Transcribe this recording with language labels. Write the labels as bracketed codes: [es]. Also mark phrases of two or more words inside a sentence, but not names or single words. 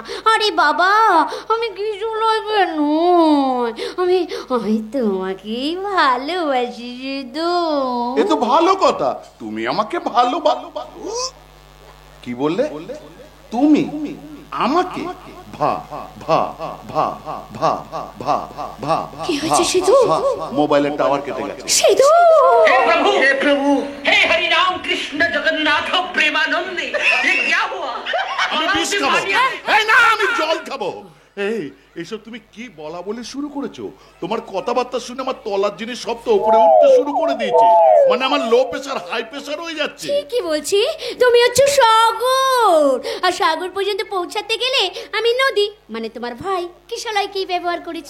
[bn] আরে বাবা, আমি কিছু লাগবে নয়, আমি তোমাকেই ভালোবাসি শুধু। এ তো ভালো কথা, তুমি আমাকে ভালো। কি বললে তুমি আমাকে? কি হয়েছে সিধু? মোবাইলের টাওয়ার কেটে গেছে। সিধু, [hi] हे प्रभु, हे हरि राम कृष्ण जगन्नाथ प्रेमानंद, ये क्या हुआ? [bn] আমি বিষ খাবো। এই না, আমি জল খাবো। এই এসব তুমি কি বলা বলে শুরু করেছো? তোমার কথাবার্তা শুনে আমার তলার জিনিস সব তো উপরে উঠতে শুরু করে দিয়েছে। মানে আমার [en] low pressure high pressure [bn] হয়ে যাচ্ছে। ঠিকই বলছি, তুমি হচ্ছে সাগর আর সাগর পর্যন্ত পৌঁছাতে গেলে আমি নদী মানে তোমার ভাই কিশলয়কেই ব্যবহার করেছি।